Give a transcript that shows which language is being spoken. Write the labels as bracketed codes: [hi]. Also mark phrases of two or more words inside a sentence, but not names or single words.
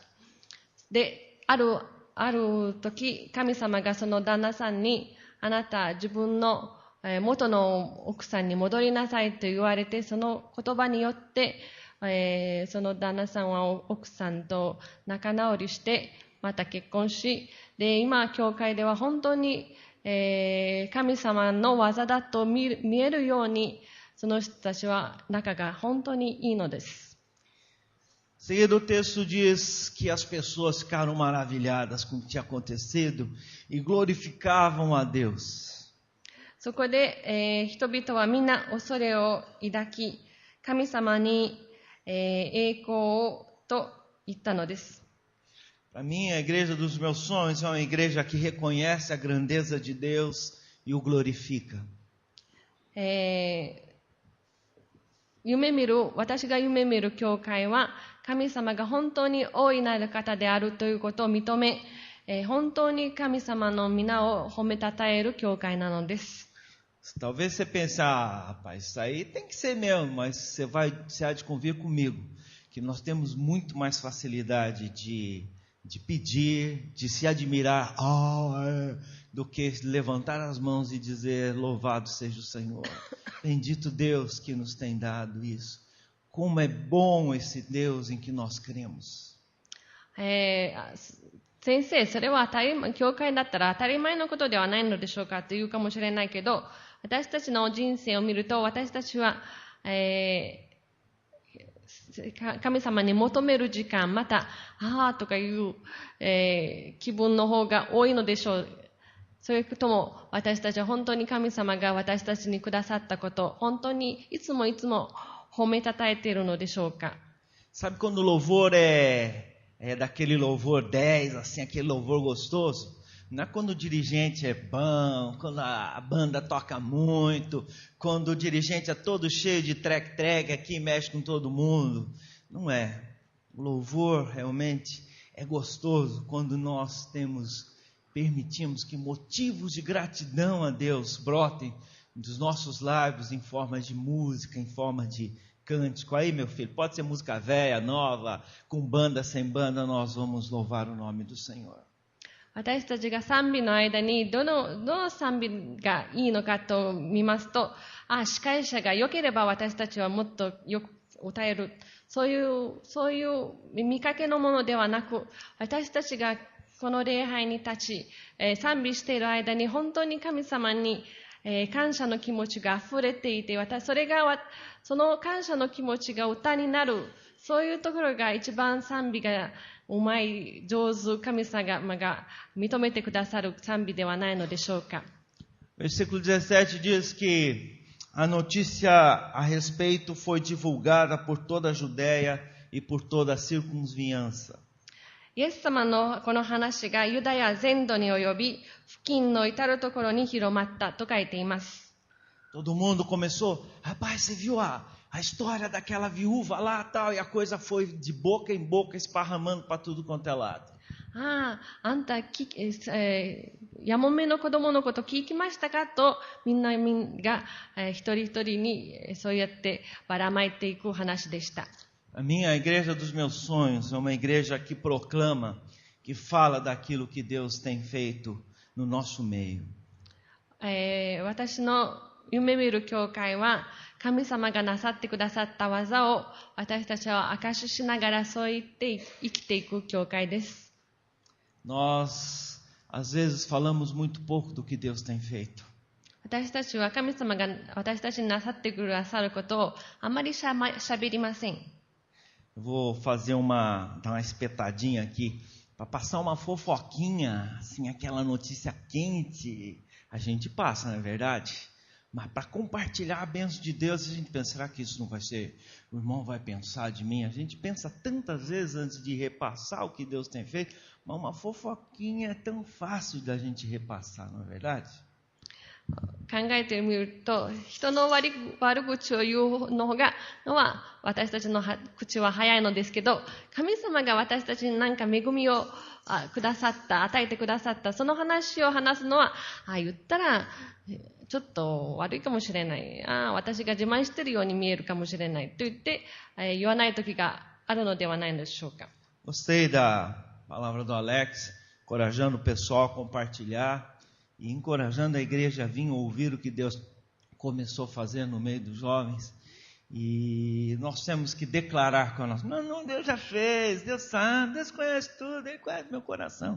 [ja] で、ある時、神様がその旦那さんに、あなた自分の元の奥さんに戻りなさいと言われて、その言葉によってその旦那さんは奥さんと仲直りしてまた結婚し、で今教会では本当に、神様の技だと見えるように、その人たちは仲が本当にいいのです。 [pt] Seguindo o texto diz que as pessoas ficaram maravilhadas com o que tinha acontecido e glorificavam a Deus. [ja] そこで、人々はみんな恐れを抱き、神様に、栄光をと言ったのです。 [pt] Para mim, a igreja dos meus sonhos é uma igreja que reconhece a grandeza de Deus e o glorifica. [ja] 私が夢見る教会は、神様が本当に大いなる方であるということを認め、本当に神様の皆を褒めたたえる教会なのです。 [pt] Talvez você pense, rapaz, isso aí tem que ser mesmo, mas você há de convir comigo, que nós temos muito mais facilidade de pedir, de se admirar, do que levantar as mãos e dizer, louvado seja o Senhor. Bendito Deus que nos tem dado isso. Como é bom esse Deus em que nós cremos. [ja] 先生、それは教会だったら当たり前のことではないのでしょうかというかもしれないけど、私たちの人生を見ると、私たちは、神様に求める時間、また、とかいう、気分の方が多いのでしょう。そういうことも、私たちは本当に神様が私たちにくださったこと、本当にいつも褒めたたえているのでしょうか。 [pt] Sabe quando o louvor é daquele louvor 10, assim, aquele louvor gostoso? Não é quando o dirigente é bom, quando a banda toca muito, quando o dirigente é todo cheio de treg aqui e mexe com todo mundo. Não é. O louvor realmente é gostoso quando nós permitimos que motivos de gratidão a Deus brotem dos nossos lábios em forma de música, em forma de cântico. Aí, meu filho, pode ser música velha, nova, com banda, sem banda, nós vamos louvar o nome do Senhor. [ja] 私たちが賛美の間にどの賛美がいいのかと見ますと、司会者が良ければ私たちはもっとよく歌える。そういう見かけのものではなく、私たちがこの礼拝に立ち、賛美している間に本当に神様に、感謝の気持ちが溢れていて、その感謝の気持ちが歌になる。そういうところが一番賛美がうまい、上手、神様が認めてくださる賛美ではないのでしょうか。 [pt] Versículo 17 diz que a notícia a respeito foi divulgada por toda a Judéia e por toda a circunvizinhança. [ja] イエス様のこの話がユダヤ全土に及び、付近の至るところに広まったと書いています。 [pt] Todo mundo começou, rapaz, você viu a história daquela viúva lá tal, e a coisa foi de boca em boca esparramando para tudo quanto é lado. [ja] あんたやもめの子供のこと聞きましたかとみんなが、一人一人にそうやってばらまいていく話でした。 [pt] A minha igreja dos meus sonhos é uma igreja que proclama, que fala daquilo que Deus tem feito no nosso meio. [ja] 私の夢見る教会は神様がなさってくださった技を私たちは証ししながらそう言って生きていく教会です。 [pt] Nós, às vezes, falamos muito pouco do que Deus tem feito. [ja] 私たちは神様が私たちになさってくださることをあまりしゃべりません。 [pt] Eu vou fazer dar uma espetadinha aqui, para passar uma fofoquinha, assim, aquela notícia quente, a gente passa, não é verdade? Mas para compartilhar a bênção de Deus, a gente pensa, será que isso não vai ser, o irmão vai pensar de mim? A gente pensa tantas vezes antes de repassar o que Deus tem feito, mas uma fofoquinha é tão fácil da gente repassar, não é verdade? [ja] 考えてみると、人の悪口を言うのは私たちの口は早いのですけど、神様が私たちに何か恵みをくださった、与えてくださった、その話を話すのは、言ったらちょっと悪いかもしれない、私が自慢しているように見えるかもしれないと言って、言わない時があるのではないのでしょうか。 [pt] Gostei da palavra do Alex, encorajando o pessoal a compartilhar e encorajando a igreja a vir ouvir o que Deus começou a fazer no meio dos jovens. E nós temos que declarar com a nossa... Não, Deus já fez, Deus sabe, Deus conhece tudo, Ele conhece meu coração.